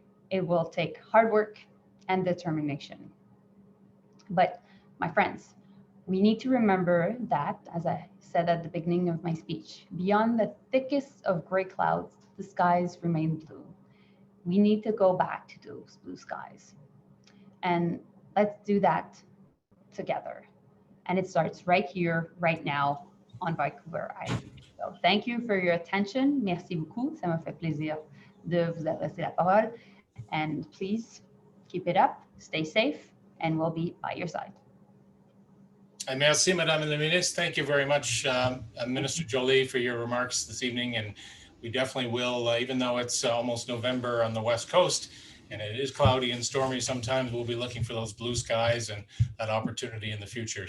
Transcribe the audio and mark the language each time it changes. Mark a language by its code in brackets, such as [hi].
[en] It will take hard work and determination. But my friends, we need to remember that, as I said at the beginning of my speech, beyond the thickest of gray clouds, the skies remain blue. We need to go back to those blue skies. And let's do that together. And it starts right here, right now on Vancouver Island. So thank you for your attention. [fr] Merci beaucoup. Ça m'a fait plaisir de vous adresser la parole. [en] And please keep it up, stay safe, and we'll be by your side. [fr] And merci, Madame la Ministre. [en] Thank you very much, Minister Joly, for your remarks this evening. And we definitely will, even though it's almost November on the West Coast, and it is cloudy and stormy sometimes, we'll be looking for those blue skies and that opportunity in the future.